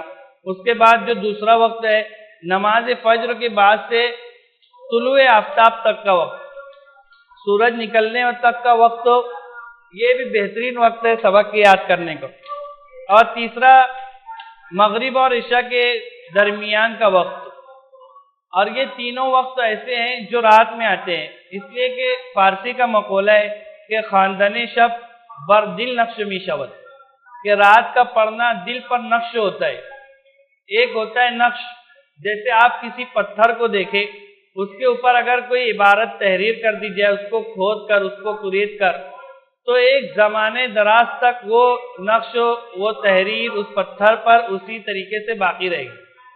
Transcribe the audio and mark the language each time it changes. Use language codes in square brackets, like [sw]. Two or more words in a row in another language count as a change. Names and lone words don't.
[ur] اس کے بعد جو دوسرا وقت ہے نماز فجر کے بعد سے طلوع آفتاب تک کا وقت، سورج نکلنے تک کا وقت، یہ بھی بہترین وقت ہے سبق کے یاد کرنے کا۔ اور تیسرا مغرب اور عشاء کے درمیان کا وقت، اور یہ تینوں وقت ایسے ہیں جو رات میں آتے ہیں، اس لیے کہ فارسی کا مقولہ ہے کہ [fa] خواندن شب بر دل نقش می شود، [ur] کہ رات کا پڑھنا دل پر نقش ہوتا ہے۔ ایک ہوتا ہے نقش، جیسے آپ کسی پتھر کو دیکھیں، اس کے اوپر اگر کوئی عبارت تحریر کر دی جائے، اس کو کھود کر، اس کو کلید کر، تو ایک زمانے دراز تک وہ نقش، وہ تحریر اس پتھر پر اسی طریقے سے باقی رہے گی۔